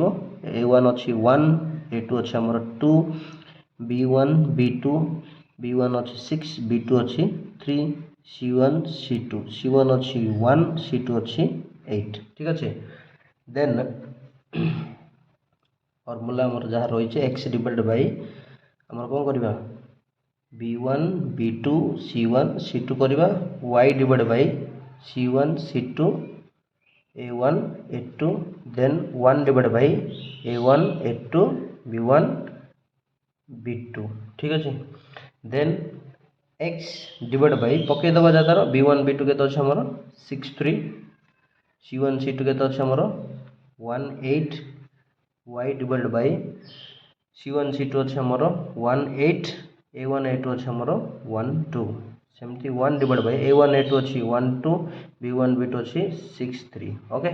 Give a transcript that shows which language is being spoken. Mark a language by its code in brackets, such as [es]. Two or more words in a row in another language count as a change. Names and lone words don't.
[or] a1 ଅଛି 1 a2 ଅଛି ଆମର 2 b1 b2 b1 ଅଛି 6 b2 ଅଛି 3 c1 c2 c1 ଅଛି 1 c2 ଅଛି 8 [bn] ঠিক আছে। [en] Then formula [or] ଆମର ଯାହା ରହିଛି x [en] divided by [or] ଆମର କ'ଣ କରିବା b1 b2 c1 c2 କରିବା y [en] divided by [or] c1 c2 a1 a2 ଦେନ୍ 1 [en] divided by [or] a1 a2 b1 b2 [bn] ঠিক আছে। [en] Then x divided by [or] ପକେଇଦେବା ଯାହାର b1 b2 କେତେ ଅଛି ଆମର 63 c1 c2 କେତେ ଅଛି ଆମର 18 y [en] divided by [or] c1 c2 ଅଛି ଆମର 18 a1 a2 ଅଛି ଆମର 12 ସେମିତି 1 [en] divided by [or] a1 a2 ଅଛି 12 b1 b2 ଅଛି 63 ଓକେ।